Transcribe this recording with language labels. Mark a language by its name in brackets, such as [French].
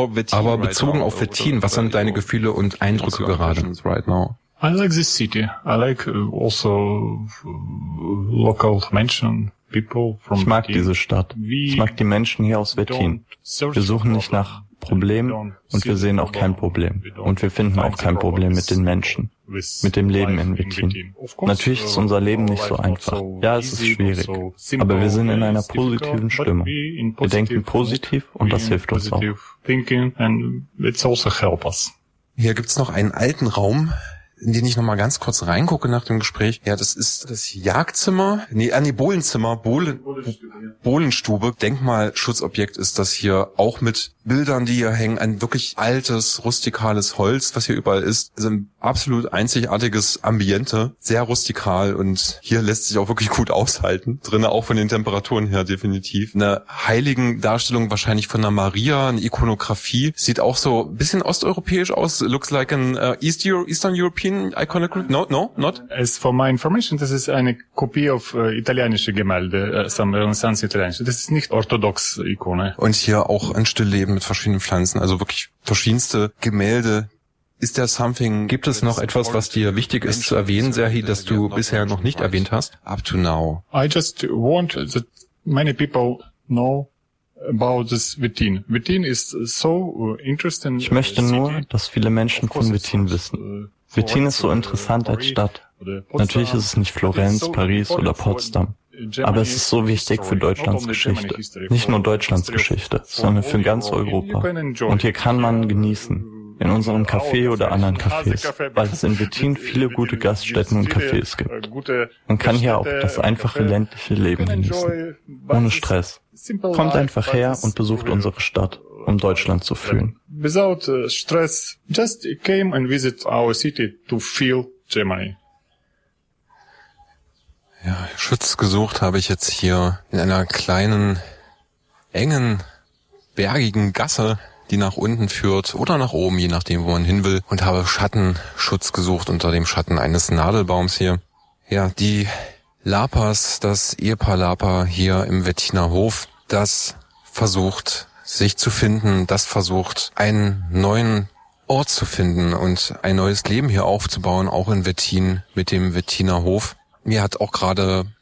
[German] Aber bezogen auf Wettin, was sind deine Gefühle und Eindrücke gerade? [English] I like this city. I like also local Menschen, people from [German] Wettin. Ich mag diese Stadt. Ich mag die Menschen hier aus Wettin. Wir suchen nicht nach Problemen und wir sehen auch kein Problem. Und wir finden auch kein Problem mit den Menschen, mit dem Leben in Wettin. Natürlich ist unser Leben nicht so einfach. Ja, es ist schwierig. Aber wir sind in einer positiven Stimmung. Wir denken positiv und das hilft uns auch. Hier gibt's noch einen alten Raum, in den ich noch mal ganz kurz reingucke nach dem Gespräch. Ja, das ist das Jagdzimmer. Bohlenstube. Denkmalschutzobjekt ist das hier. Auch mit Bildern, die hier hängen. Ein wirklich altes, rustikales Holz, was hier überall ist. Also ein absolut einzigartiges Ambiente. Sehr rustikal und hier lässt sich auch wirklich gut aushalten. Drinnen auch von den Temperaturen her definitiv. Eine heiligen Darstellung wahrscheinlich von einer Maria, eine Ikonografie. Sieht auch so ein bisschen osteuropäisch aus. [English] Looks like an Eastern European Iconography? No, not. As for my information, this is eine Kopie of italienische Gemälde, some Renaissance italienische. [German] Das ist nicht orthodox Ikone. Und hier auch ein Stillleben mit verschiedenen Pflanzen, also wirklich verschiedenste Gemälde. [English] Ist there something? [German] Gibt es noch etwas, was dir wichtig ist zu erwähnen, Serhi, das du bisher noch nicht erwähnt hast? [English] Up to now. I just want that many people know about this Wettin. Wettin is so interesting. [German] Ich möchte nur, dass viele Menschen von Wettin wissen. Wettin ist so interessant als Stadt. Natürlich ist es nicht Florenz, Paris oder Potsdam. Aber es ist so wichtig für Deutschlands Geschichte. Nicht nur Deutschlands Geschichte, sondern für ganz Europa. Und hier kann man genießen. In unserem Café oder anderen Cafés. Weil es in Wettin viele gute Gaststätten und Cafés gibt. Man kann hier auch das einfache ländliche Leben genießen. Ohne Stress. Kommt einfach her und besucht unsere Stadt, um Deutschland zu fühlen. [English] Without stress, just came and visit our city to feel Germany. [German] Ja, Schutz gesucht habe ich jetzt hier in einer kleinen, engen, bergigen Gasse, die nach unten führt oder nach oben, je nachdem, wo man hin will, und habe Schattenschutz gesucht unter dem Schatten eines Nadelbaums hier. Ja, die Lapas, das Ehepaar Lapa hier im Wettiner Hof, das versucht sich zu finden, das versucht einen neuen Ort zu finden und ein neues Leben hier aufzubauen, auch in Wettin mit dem Wettiner Hof. Mir hat auch gerade